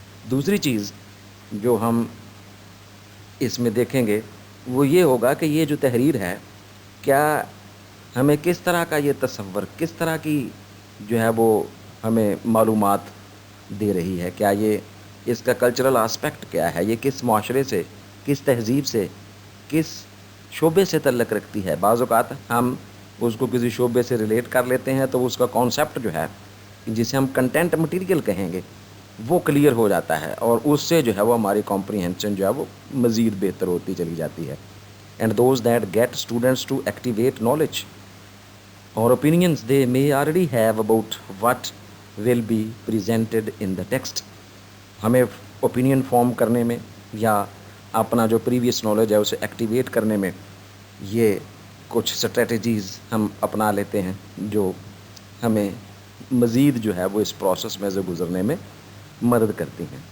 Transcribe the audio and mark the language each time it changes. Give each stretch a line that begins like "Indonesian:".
Urdu: دوسری چیز جو ہم اس میں دیکھیں گے وہ یہ ہوگا کہ یہ جو تحریر ہے کیا ہمیں کس طرح کا یہ تصور, کس طرح کی جو ہے وہ ہمیں معلومات دے رہی ہے, کیا یہ اس کا کلچرل آسپیکٹ کیا ہے, یہ کس معاشرے سے, کس تہذیب سے, کس شعبے سے تعلق رکھتی ہے. بعض اوقات ہم اس کو کسی شعبے سے ریلیٹ کر لیتے ہیں تو اس کا کانسیپٹ جو ہے جسے ہم کنٹینٹ مٹیریل کہیں گے وہ کلیئر ہو جاتا ہے, اور اس سے جو ہے وہ ہماری کمپریہنشن جو ہے وہ مزید بہتر ہوتی چلی جاتی ہے.
English: And those that get students to activate knowledge or opinions they may already have about what will be presented in the text.
Urdu: ہمیں اوپینین فارم کرنے میں یا اپنا جو پریویس نالج ہے اسے ایکٹیویٹ کرنے میں یہ کچھ اسٹریٹجیز ہم اپنا لیتے ہیں جو ہمیں مزید جو ہے وہ اس پروسیس میں سے گزرنے میں مدد کرتی ہیں.